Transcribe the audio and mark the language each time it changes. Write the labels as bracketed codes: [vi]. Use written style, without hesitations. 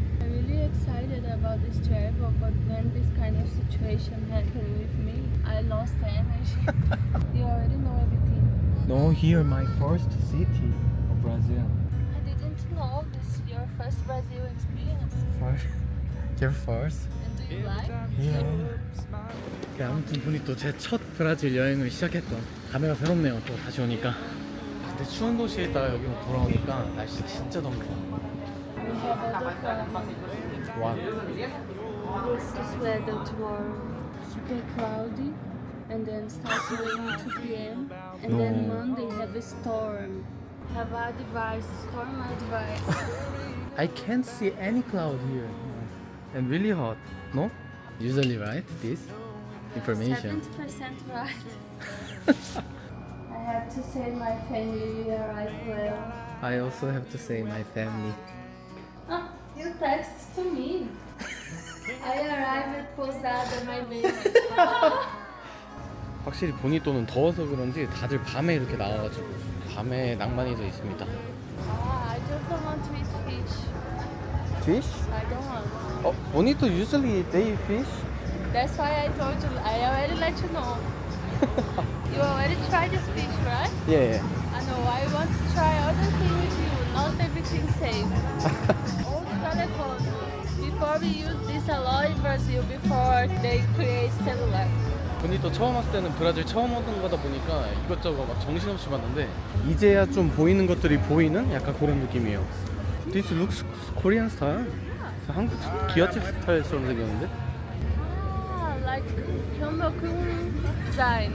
[en] I'm really excited about this travel, but when this kind of situation happened with me, I lost energy. You already know everything. No, here my first city of Brazil. I didn't know this your first Brazil experience. First. Your first? And do you like? Yeah. [ko] 네, 아무튼 보니 또 제 첫 브라질 여행을 시작했던 감회가 새롭네요. 또 다시 오니까. 근데 추운 도시에 있다가 여기 돌아오니까 날씨 진짜 덥네요. [en] We have other problems. 와. This weather tomorrow super cloudy and then starts raining 2 p.m. and then No. Monday have a storm. Have advice, storm advice. I can't see any cloud here. And really hot. No? Usually right? This information. 70% right. I have to say my family we arrived well. I also have to say my family. Oh, you text to me. I arrived at Pousada, my baby. [ko] 확실히 보니또는 더워서 그런지 다들 밤에 이렇게 나와가지고 밤에 낭만이 더 있습니다. [en] I just don't want to eat fish. fish? I don't want. Oh, bonito usually they eat fish. That's why I told you. I already let you know. You already tried this fish, right? Yeah. I know. I want to try other things with you. Not everything safe. Old telephone. Before we use this a lot in Brazil before they create cellular. [ko] 보니또 처음 왔을 때는 브라질 처음 오는 거다 보니까 이것저것 막 정신없이 봤는데 이제야 좀 보이는 것들이 보이는 약간 그런 느낌이에요. [en] This looks Korean style. [ko] 한국 기와집 스타일처럼 생겼는데? [en] Ah, like Kyombokun design.